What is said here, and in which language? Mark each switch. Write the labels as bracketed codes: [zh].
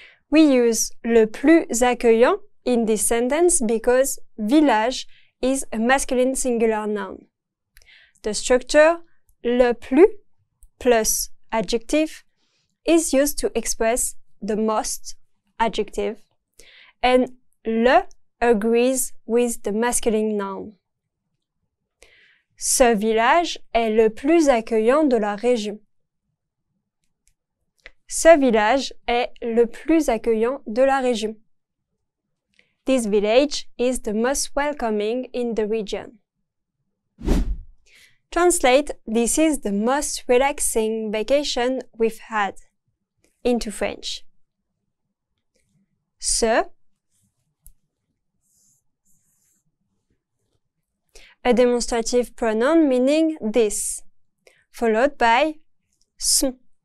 [en] We use [fr] le plus accueillant [en] in this sentence because village is a masculine singular noun. The structure le plus plus adjective is used to express the most adjective, and le agrees with the masculine noun. [fr] Ce village est le plus accueillant de la région. Ce village est le plus accueillant de la région. [en] This village is the most welcoming in the region. Translate, this is the most relaxing vacation we've had, into French. Ce, a demonstrative pronoun meaning this, followed by son.